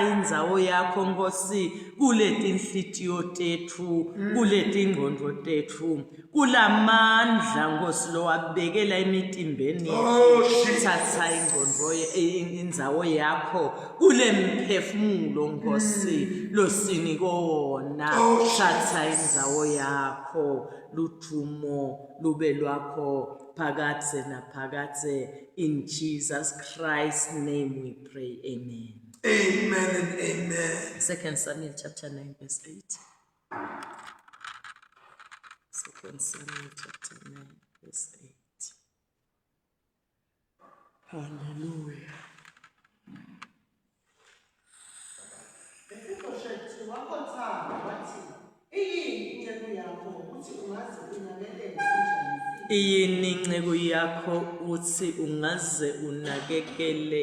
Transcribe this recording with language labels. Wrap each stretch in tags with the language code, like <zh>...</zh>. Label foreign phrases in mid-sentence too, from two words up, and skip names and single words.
<ss>indzawo yakho Nkosi kuleti inhlitiyo tethu kuleti ingqondo tethu kulamandla Nkosi lo wabekela emitimbeni yethu thatha ingqondo indzawo yakho kule mphefumulo Nkosi lo sinikona thatha indzawo yakho lujumo lube lwakho phakathe naphakathe</ss> <en>in Jesus Christ's name we pray amen. Amen and amen. 2 Samuel chapter 9 verse 8. 2 Samuel chapter 9 verse 8. Hallelujah.</en> <ss>Iyini incebo yakho uthi ungaze unakekele</ss>